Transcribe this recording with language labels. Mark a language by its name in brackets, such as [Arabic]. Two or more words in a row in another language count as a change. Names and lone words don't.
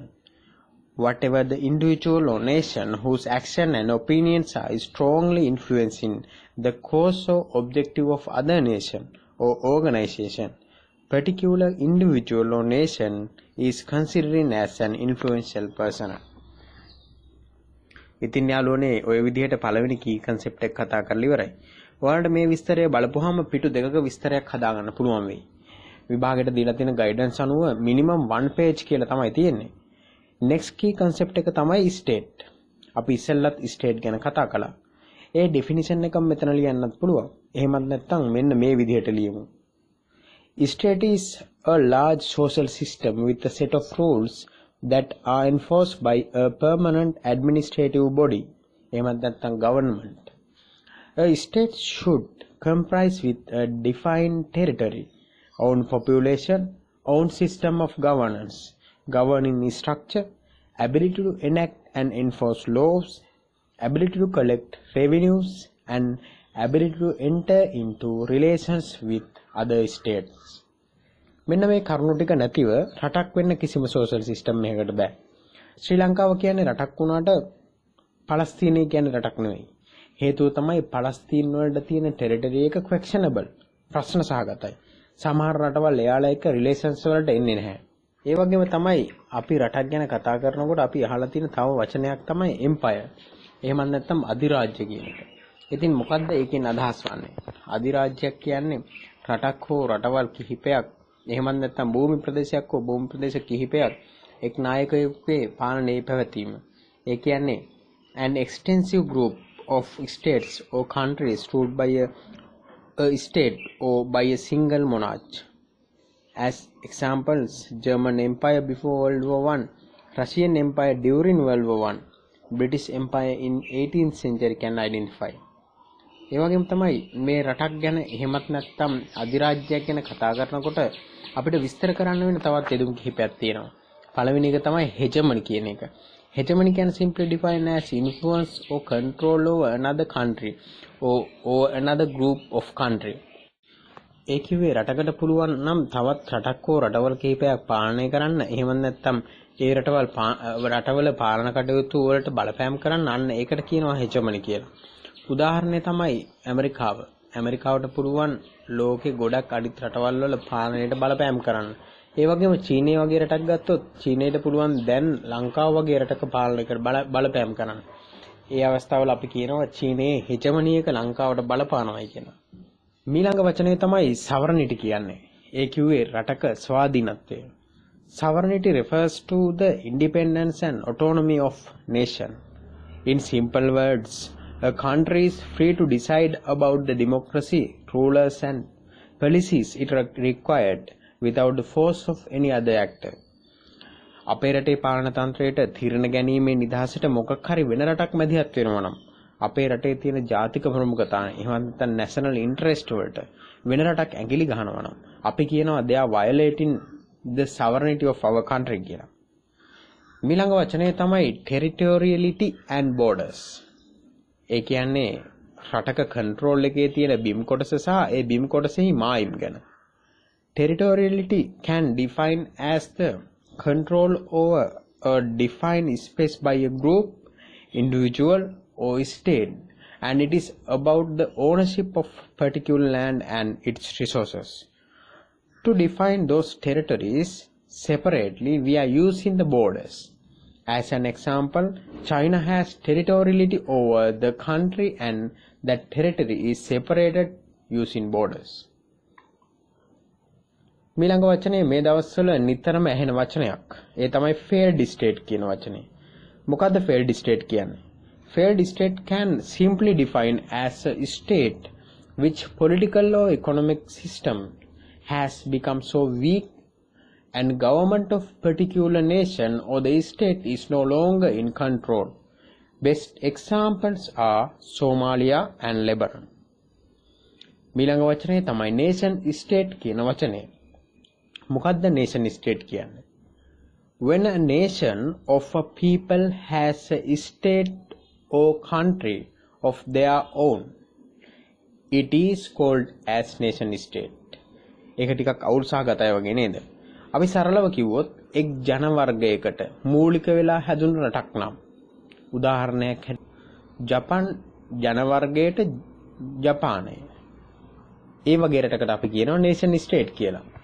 [English] Whatever the individual or nation whose action and opinions are strongly influencing the cause or objective of other nation or organization, particular individual or nation is considered as an influential person. [Sinhala] ඉතින් යාළුවනේ ඔය විදිහට පළවෙනි [English] key concept [Sinhala] එක කතා කරලා ඉවරයි. ඔයාලට මේ විස්තරය බලපුවාම පිටු දෙකක විස්තරයක් හදාගන්න පුළුවන් වෙයි. විභාගයට දීලා තියෙන ගයිඩන්ස් අනුව [English] minimum 1 page [Sinhala] කියලා තමයි තියෙන්නේ. [English] next key concept [Sinhala] එක තමයි state. අපි ඉස්සෙල්ලත් state ගැන කතා කළා. ඒ definition එකම මෙතන ලියන්නත් පුළුවන්. එහෙමත් නැත්නම් මෙන්න මේ විදිහට ලියමු. [English] State is a large social system with a set of rules that are enforced by a permanent administrative body. [Sinhala] එහෙමත් නැත්නම් government. [English] A state should comprise with a defined territory, own population, own system of governance, governing structure, ability to enact and enforce laws, ability to collect revenues, and ability to enter into relations with other states. [Sinhala] මෙන්න මේ කරුණු ටික නැතිව රටක් වෙන්න කිසිම [English] social system [Sinhala] එකකට බෑ. ශ්‍රී ලංකාව කියන්නේ රටක් වුණාට පලස්තීනය කියන්නේ රටක් නෙවෙයි. හේතුව තමයි පලස්තීන් වලට තියෙන ටෙරිටරි එක ක්වෙක්ෂනබල්, ප්‍රශ්න සහගතයි. සමහර රටවල් එයාලා එක්ක රිලේෂන්ස් වලට එන්නේ නැහැ. ඒ වගේම තමයි අපි රටක් ගැන කතා කරනකොට අපි අහලා තියෙන තව වචනයක් තමයි එම්පයර්. එහෙම නැත්නම් අධිරාජ්‍ය කියන එක. ඉතින් මොකද්ද ඒකෙන් අදහස් වන්නේ? අධිරාජ්‍යයක් කියන්නේ රටක් හෝ රටවල් කිහිපයක්, එහෙම නැත්නම් භූමි ප්‍රදේශයක් හෝ භූමි ප්‍රදේශ කිහිපයක් එක් නායකයෙකුගේ පාලනයේ පැවතීම. ඒ කියන්නේ [English] an extensive group of states or countries ruled by a state or by a single monarch. As examples, German Empire before World War I, Russian Empire during World War I, British Empire in 18th century can identify. [Sinhala] ඒ වගේම තමයි මේ රටක් ගැන එහෙමත් නැත්නම් අධිරාජ්‍යයක් ගැන කතා කරනකොට අපිට විස්තර කරන්න වෙන තවත් යෙදුම් කිහිපයක් තියෙනවා. පළවෙනි එක තමයි hegemony කියන එක. [English] Hegemony can simply define as influence or control over another country or another group of country. [Sinhala] ඒ කිව්වේ රටකට පුළුවන් නම් තවත් රටක් හෝ රටවල් කිහිපයක් පාලනය කරන්න, එහෙම නැත්නම් ඒ රටවල පාලන කටයුතු වලට බලපෑම් කරන්න, අන්න ඒකට කියනවා hegemony කියලා. උදාහරණය තමයි ඇමරිකාව. ඇමරිකාවට පුළුවන් ලෝකේ ගොඩක් අනිත් රටවල් වල පාලනයට බලපෑම් කරන්න. ඒ වගේම චීනය වගේ රටක් ගත්තොත් චීනයට පුළුවන් දැන් ලංකාව වගේ රටක පාලනයකට බලපෑම් කරන්න. ඒ අවස්ථාවල අපි කියනවා චීනයේ hegemony එක ලංකාවට බලපානවායි කියනවා. ඊළඟ වචනේ තමයි sovereignty කියන්නේ. ඒ කිව්වේ රටක ස්වාධීනත්වය. [English] Sovereignty refers to the independence and autonomy of nation. In simple words, a country is free to decide about the democracy, rulers and policies it required without the force of any other actor. [Sinhala] අපේ රටේ පාලන තන්ත්‍රයට තීරණ ගැනීමේ නිදහසට මොකක් හරි වෙන රටක් මැදිහත් වෙනවා නම් අපේ රටේ තියෙන ජාතික ප්‍රමුඛතාවය එහෙම නැත්නම් [English] national interest [Sinhala] වලට වෙන රටක් ඇඟිලි ගහනවා නම් අපි කියනවා [English] they are violating the sovereignty of our country [Sinhala] කියලා. ඊළඟ වචනේ තමයි [English] territoriality and borders. [Sinhala] ඒ කියන්නේ රටක control එකේ තියෙන බිම් කොටස සහ ඒ බිම් කොටසෙහි මායිම් ගැන. [English] Territoriality can define as the control over a defined space by a group, individual or state, and it is about the ownership of particular land and its resources. To define those territories separately, we are using the borders. As an example, China has territoriality over the country and that territory is separated using borders. [Sinhala] ඊළඟ වචනේ මේ දවස්වල නිතරම ඇහෙන වචනයක්. ඒ තමයි [English] failed state [Sinhala] කියන වචනේ. මොකද්ද [English] failed state [Sinhala] කියන්නේ? [English] Failed state can simply define as a state which political or economic system has become so weak and government of particular nation or the state is no longer in control. Best examples are Somalia and Lebanon. [Sinhala] ඊළඟ වචනේ තමයි [English] nation state [Sinhala] කියන වචනේ. මොකද්ද [English] nation state [Sinhala] කියන්නේ? [English] When a nation of a people has a state or country of their own, it is called as nation state. [Sinhala] ඒක ටිකක් අවුල් සහගතයි වගේ නේද? අපි සරලව කිව්වොත් එක් ජන වර්ගයකට මූලික වෙලා හැදුණු රටක් නම් උදාහරණයක් ජපාන් ජන වර්ගයට ජපානය. ඒ වගේ රටකට අපි කියනවා [English] nation state [Sinhala] කියලා.